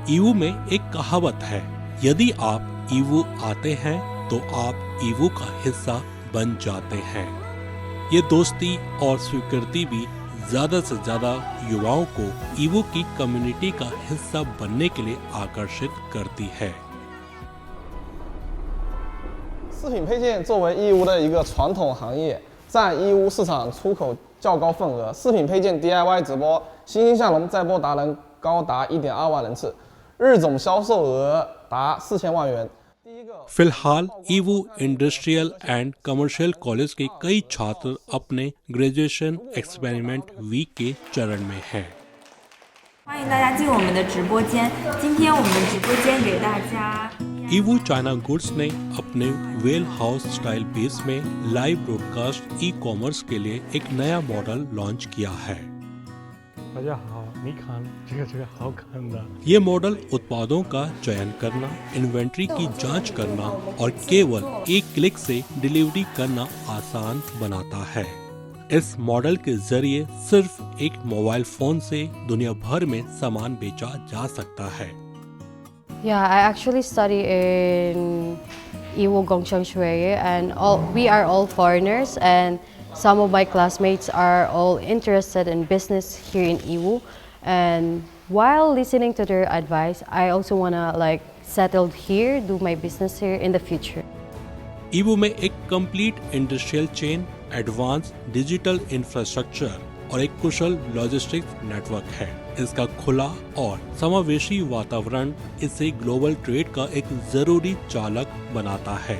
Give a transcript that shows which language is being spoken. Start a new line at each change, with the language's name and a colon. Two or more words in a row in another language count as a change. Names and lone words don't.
Hindi: ईवू में एक कहावत है, यदि आप ईवू आते हैं तो आप ईवू का हिस्सा बन जाते हैं। ये दोस्ती और स्वीकृति भी ज्यादा से ज्यादा युवाओं को ईवू की कम्युनिटी का हिस्सा बनने के लिए आकर्षित करती है।
Chinese: 饰品配件作为义乌的一个传统行业，占义乌市场出口较高份额。饰品配件 DIY 直播欣欣向荣在播达人高达 1.2 万人次，日总销售额达4000万元。
Hindi: फिलहाल ईवू इंडस्ट्रियल एंड कमर्शियल कॉलेज के कई छात्र अपने
English: graduation experiment week
Hindi: के चरण में हैं।
Chinese: 欢迎大家进我们的直播间。今天我们的直播间给大家
Hindi: ईवू चाइना गुड्स ने अपने
English: well house style base
Hindi: में
English: live broadcast e-commerce
Hindi: के लिए एक नया मॉडल लॉन्च किया है। ये मॉडल उत्पादों का चयन करना, इन्वेंट्री की जांच करना और केवल एक क्लिक से डिलीवरी करना आसान बनाता है। इस मॉडल के जरिए सिर्फ एक
English: mobile phone
Hindi: से दुनिया भर में सामान बेचा जा सकता है।
English: Yeah, I actually study in Yiwu Gongchang Shuiye, and we are all foreigners, and some of my classmates are all interested in business here in Yiwu. And while listening to their advice, I also wanna like settle here, do my business here in the future.
Hindi: ईवू में एक
English: complete industrial chain, advance digital infrastructure
Hindi: और एक कुशल
English: logistics network
Hindi: है। इसका खुला और समावेशी वातावरण इसे
English: global trade
Hindi: का एक जरूरी चालक बनाता है।